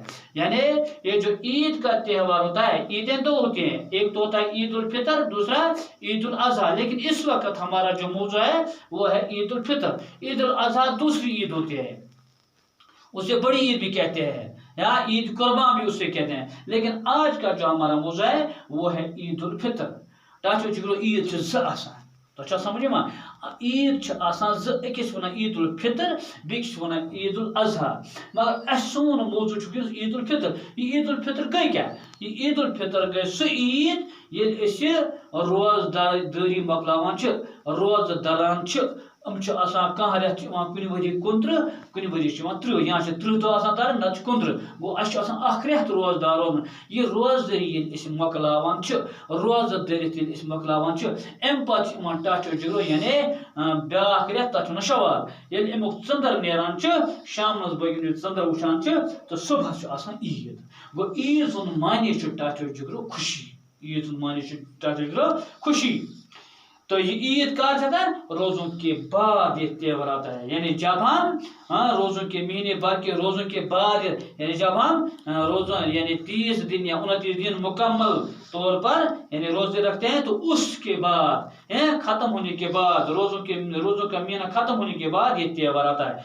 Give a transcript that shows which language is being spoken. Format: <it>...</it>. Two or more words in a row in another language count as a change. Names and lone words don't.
<hi>यानी ये जो ईद का त्यौहार होता है, ईदें दो होती हैं, एक तो होता है ईद उल फितर, दूसरा ईद उल अजहा। लेकिन इस वक्त हमारा जो मौजू है वो है ईद उल फितर। ईद उल अजहा दूसरी ईद होती है, उसे बड़ी ईद भी कहते हैं या ईद कुर्बान भी उसे कहते हैं। लेकिन आज का जो हमारा मौजू है वो है ईद उल फितर।</hi> <ks>टाचो चिकरो ईद छ ज आसान, तो समझे मा ईद छ आसान ज, अकिस वना ईद उल फितर, बेकिस वना ईद उल अजहा। मगर सोन मौजू छ ईद उल फितर। ये ईद उल फितर गई क्या? ये ईद उल फितर गई सो ईद ये रोजदारी मकलावान छ, रोज दरान छ। कह रेत कुन वरी 29, कुन वरी 30, यहाँ 30 तो तर न 29 गो अख रेत रोजदार रोजन। ये रोजदारी मकलावान रोज दरित मकलावान अम पे टाचो जिगरो यानी ब्या रेत तथ वन शवाल। ये अमुक चंदर नेरान शाम बगिन चंदर वुचान तो सुबह ईद। गो ईद सुन मानी टाचो जिगरो खुशी, ईद सुन मानी टाचो जिगरो खुशी।</ks> <hi>तो ये ईद का अर्थ है रोजों के बाद ये त्यौहार आता है। यानी जब हम रोजों के महीने भर के रोजों के बाद, यानी जब हम रोजों यानी 30 दिन या 29 दिन मुकम्मल तौर पर यानी रोजे रखते हैं, तो उसके बाद खत्म होने के बाद रोजों का महीना खत्म होने के बाद ये त्यौहार आता है।</hi>